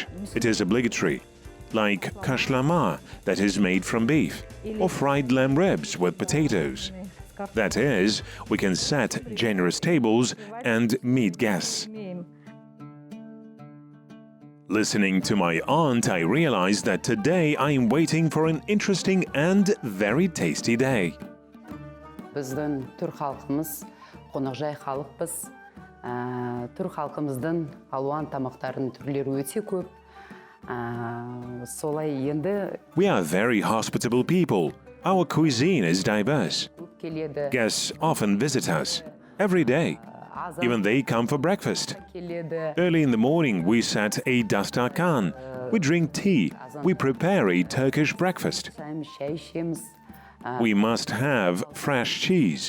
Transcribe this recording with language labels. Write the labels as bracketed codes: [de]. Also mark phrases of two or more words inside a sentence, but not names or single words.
[en] It is obligatory, like kashlama, that is made from beef, or fried lamb ribs with potatoes. That is, we can set generous tables and meet guests. Listening to my aunt, I realized that today I am waiting for an interesting and very tasty day. [kk] Біздің түрк халқымыз қонақжай халықпыз. Түрк халқымыздың алуан тамақтарының түрлері өте көп. Солай енді [en] We are very hospitable people. Our cuisine is diverse. Guests often visit us every day. Even they come for breakfast. Early in the morning, we set a dastarkan. We drink tea. We prepare a Turkish breakfast. We must have fresh cheese.